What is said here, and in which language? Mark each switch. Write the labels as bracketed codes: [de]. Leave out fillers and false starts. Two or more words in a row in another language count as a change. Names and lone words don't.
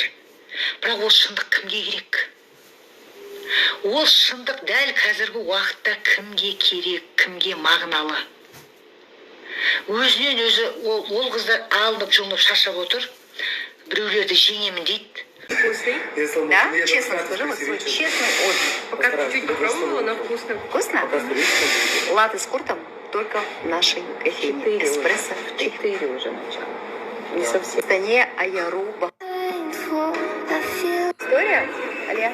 [kk] Бірақ ол шындық кімге керек? Ол шындық дәл қазіргі уақытта кімге керек, кімге мағыналы? Өзінен өзі ол қыздар алынып жұлынып шаршап отыр. Біреулерді жеңемін дейді. [ru] Да, честно скажу, вот свой честный отзыв. Пока чуть-чуть попробовала, но вкусно. Вкусно? Латте с куртом только в нашей кофейне. Эспрессо в 4 уже начало. Не совсем. Это не Аяруба. История? Алия?